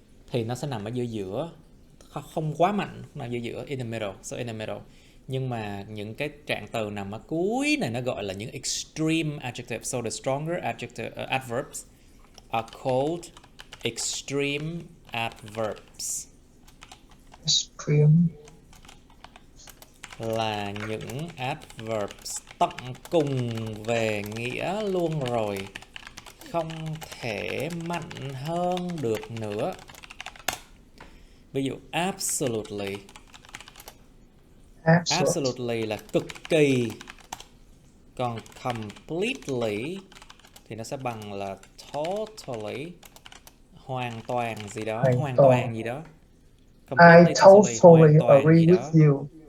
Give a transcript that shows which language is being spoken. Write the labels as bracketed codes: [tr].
[vi] Thì nó sẽ nằm ở giữa, không quá mạnh, mà giữa, [en] in the middle. So in the middle. [vi] Nhưng mà những cái trạng từ nằm ở cuối này nó gọi là những extreme adjectives. [en] So the stronger adverbs are called extreme adverbs. Extreme [vi] là những adverbs tận cùng về nghĩa luôn rồi, không thể mạnh hơn được nữa. Ví dụ absolutely. Absolutely là cực kỳ. Còn completely thì nó sẽ bằng là totally, hoàn toàn gì đó, hoàn toàn gì đó. [en] I totally agree with you.